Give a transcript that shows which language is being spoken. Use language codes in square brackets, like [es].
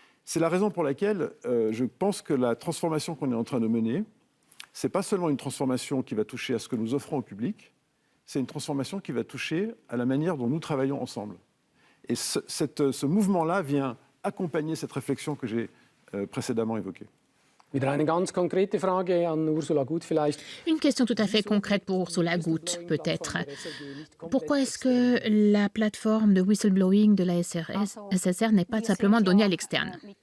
[fr] C'est la raison pour laquelle je pense que la transformation qu'on est en train de mener, ce n'est pas seulement une transformation qui va toucher à ce que nous offrons au public, c'est une transformation qui va toucher à la manière dont nous travaillons ensemble. Et ce mouvement-là vient accompagner cette réflexion que j'ai précédemment évoquée. [de] Wieder eine ganz konkrete Frage an Ursula Gut vielleicht. [fr] Une question tout à fait concrète pour Ursula Gut, peut-être. Pourquoi est-ce que la plateforme de whistleblowing de la SSR n'est pas simplement donnée à l'externe?